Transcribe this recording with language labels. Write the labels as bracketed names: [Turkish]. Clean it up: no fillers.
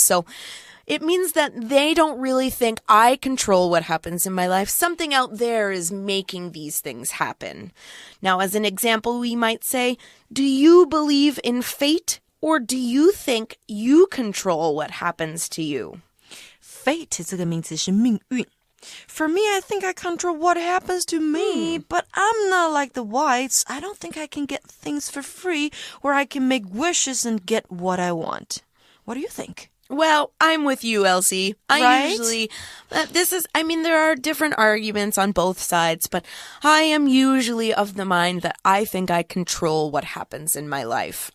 [English] So it means that they don't really think I control what happens in my life. Something out there is making these things happen. Now, as an example, we might say, do you believe in fate, or do you think you control what happens to you? [Chinese] Fate 这个名词是命运。 [English] For me, I think I control what happens to me, but I'm not like the whites. I don't think I can get things for free where I can make wishes and get what I want. What do you think? Well, I'm with you, Elsie. Right? There are different arguments on both sides, but I am usually of the mind that I think I control what happens in my life.